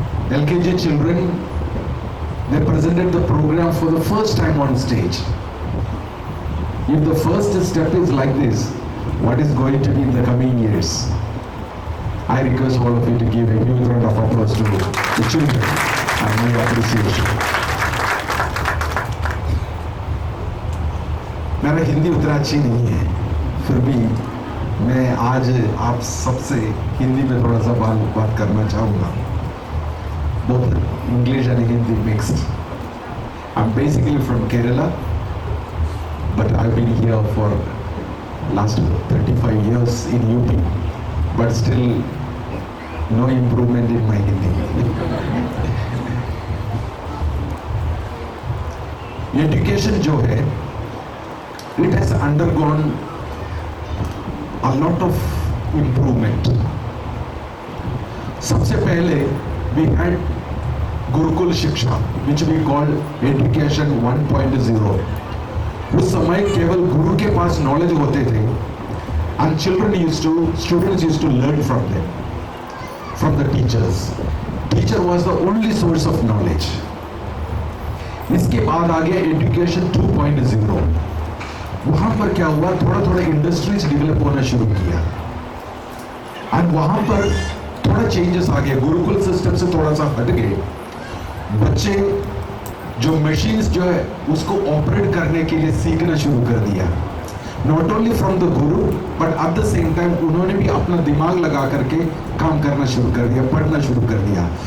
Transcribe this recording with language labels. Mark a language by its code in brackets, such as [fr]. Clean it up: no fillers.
[en] LKG children, they presented the program for the first time on stage. If the first step is like this, what is going to be in the coming years? I request all of you to give a huge round of applause to the children and my appreciation. [hi] मेरा हिंदी उतना अच्छी नहीं है, फिर भी मैं आज आप सबसे हिंदी में थोड़ा सा बात करना चाहूँगा. [en] Both English and Hindi mixed. I'm basically from Kerala, but I've been here for last 35 years in UP, but still no improvement in my Hindi. Education [hi] जो है, [en] it has undergone a lot of improvement. [hi] सबसे पहले [en] we had Gurukul Shiksha, which we call Education 1.0. [hi] उस समय केवल गुरु के पास [en] knowledge [hi] होते थे, [en] and students used to learn from them, from the teachers. Teacher was the only source of knowledge. [hi] इसके बाद आ गया [en] Education 2.0. [hi] वहां पर क्या हुआ, थोड़ा थोड़ा इंडस्ट्रीज डेवलप होना शुरू किया और वहां पर थोड़ा चेंजेस आ गए। गुरुकुल सिस्टम से थोड़ा सा हट गए, बच्चे जो मशीन्स जो है उसको ऑपरेट करने के लिए सीखना शुरू कर दिया, [en] not only from the guru but at the same time [hi] उन्होंने भी अपना दिमाग लगा करके काम करना शुरू कर दिया, पढ़ना शुरू कर दिया।